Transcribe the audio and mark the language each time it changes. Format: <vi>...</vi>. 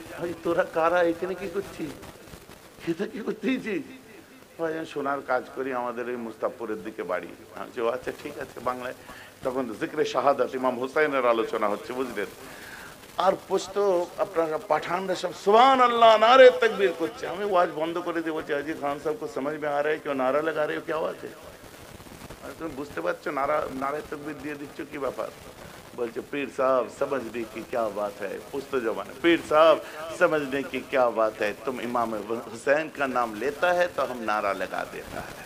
<bn>ভাই তোরা কারা, এখানে কি করছিস, এটা কি করতেছিস? ভাইজান সোনার কাজ করি, আমাদের এই মুস্তাফপুরের দিকে বাড়ি। আচ্ছা ঠিক আছে বাংলায়। তখন জিক্রে শাহাদাত ইমাম হুসাইনের আলোচনা হচ্ছে, বুঝলেন? আর পোস্ত আপনারা পাঠানরা সব সুবহানাল্লাহ নারে তাকবীর করছে। আমি ওয়াজ বন্ধ করে দিয়ে বলছি আজি খান সাহেব</bn> <hi>को समझ में आ रहा है क्यों नारा लगा रहे हो, क्या बात है?</hi> <bn>তুমি বুঝতে পারছো নারে তাকবীর দিয়ে দিচ্ছ, কি ব্যাপার? বলছে</bn> <hi>पीर साहब समझने की क्या बात है। पुस्त जमाने पीर साहब समझने की क्या बात है, तुम इमाम हुसैन का नाम लेता है तो हम नारा लगा देता है।</hi>